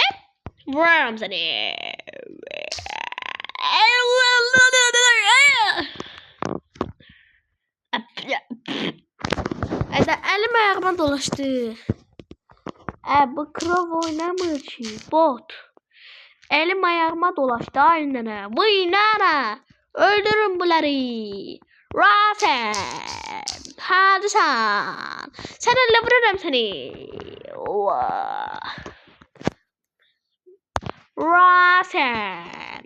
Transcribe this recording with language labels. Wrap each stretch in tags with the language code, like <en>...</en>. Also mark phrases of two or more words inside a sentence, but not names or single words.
<az>Vuraram səni. Elim ayağıma dolaşdı. Bu krov oynamır ki. Bot. Elim ayağıma dolaşdı aynen. Vay nana. Öldürün bunları.</az> <tr>Rasim. Hadi sen. Sen elle vururum seni. Rasim.</tr>